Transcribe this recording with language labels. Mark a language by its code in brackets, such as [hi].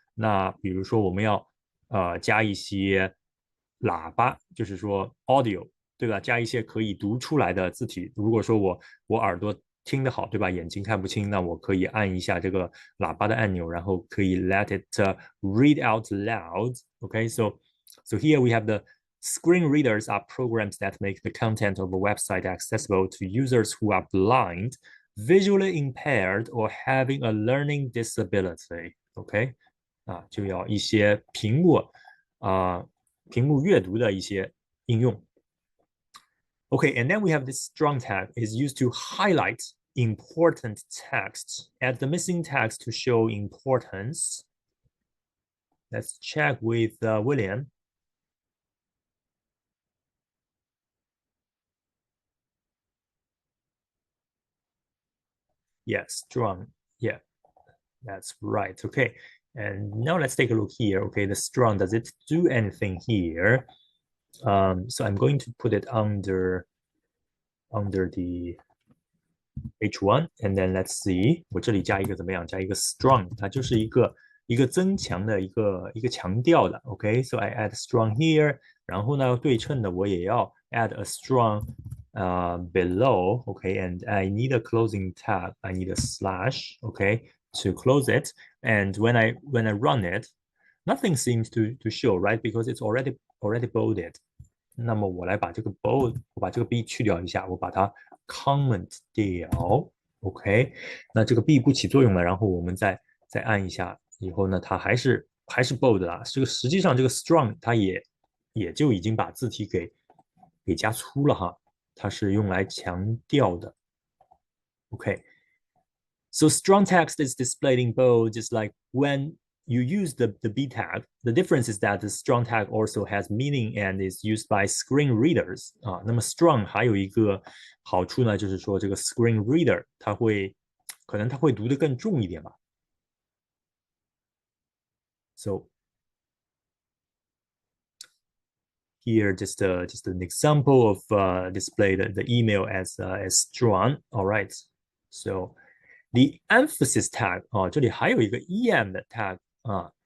[zh] 那比如说我们要加一些喇叭，就是说 audio，对吧？加一些可以读出来的字体。如果说我耳朵听得好，对吧？眼睛看不清，那我可以按一下这个喇叭的按钮，然后可以 [en] let it read out loud. Okay, so here we have the screen readers are programs that make the content of a website accessible to users who are blind, visually impaired, or having a learning disability. [zh] OK， 啊，就要一些屏幕阅读的一些应用。 [en] Okay, and then we have this strong tag is used to highlight important text. Add the missing text to show importance. Let's check with William. Yes, strong. Yeah, that's right. Okay, and now let's take a look here. Okay, the strong, does it do anything here? So I'm going to put it under the H1, and then let's see. [zh] 我这里加一个怎么样？加一个 strong， 它就是一个增强的一个强调的。 [en] OK， so I add strong here， [zh] 然后呢，对称的我也要 [en] add a strong below. OK, and I need a closing tab. I need a slash. OK, to close it. And when I run it, nothing seems to show, right? Because it's already bolded. [zh] 那么我来把这个 bold， 我把这个 b 去掉一下，我把它 comment 掉 ，OK， 那这个 b 不起作用了，然后我们再按一下，以后呢，它还是 bold 啦。这个实际上这个 strong 它也就已经把字体给加粗了哈，它是用来强调的。 [en] OK， so strong text is displayed in bold, just like when you use the B tag. The difference is that the strong tag also has meaning and is used by screen readers 啊。 [zh] 那么 strong 还有一个好处呢，就是说这个 screen reader 可能它会读得更重一点吧。 [en] So here just an example of display the email as strong. All right. So the emphasis tag [zh] 啊，这里还有一个 em 的 tag 啊。